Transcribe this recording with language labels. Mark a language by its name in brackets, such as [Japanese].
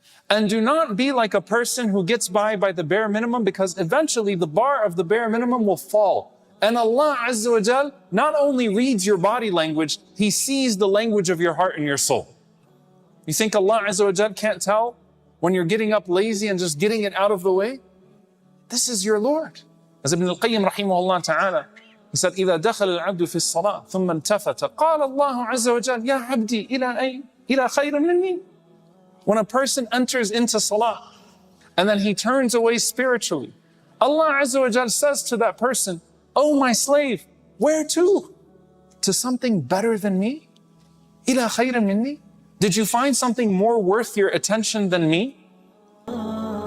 [English] And do not be like a person who gets by the bare minimum, because eventually the bar of the bare minimum will fall. And Allah Azza wa Jal not only reads your body language, He sees the language of your heart and your soul. You think Allah Azza wa Jal can't tell when you're getting up lazy and just getting it out of the way? This is your Lord. [Arabic] As Ibn al-Qayyim rahimahullah ta'ala, he said, إِذَا دَخَلَ الْعَبْدُ فِي الصَّلَاةِ ثُمَّ انْتَفَتَ قَالَ اللَّهُ عَزَّ وَجَلَّ يَا عَبْدِي إِلَى أَيْنَ إِلَى خَيْرٍ مِنِّي. [English] When a person enters into salah and then he turns away spiritually, Allah Azza wa Jal says to that person, oh my slave, where to? To something better than me? [Arabic] إِلَى خَيْرٍ مِنِّي. [English] Did you find something more worth your attention than me?